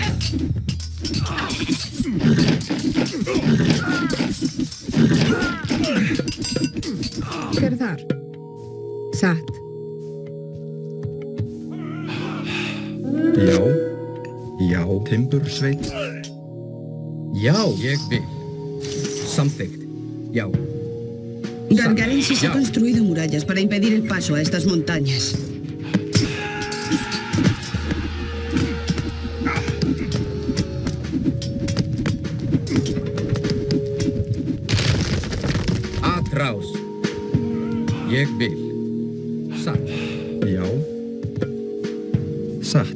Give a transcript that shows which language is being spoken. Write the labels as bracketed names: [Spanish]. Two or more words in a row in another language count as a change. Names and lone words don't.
[Icelandic] Hver er þar? Satt. Já. Já. Timbursveit. Já, ég vil. Samþykkt. Já. [Spanish] Gargarensis ha construido murallas para impedir el paso a estas montañas. Atraus. [Icelandic] Ég vil. Satt. Já. Satt.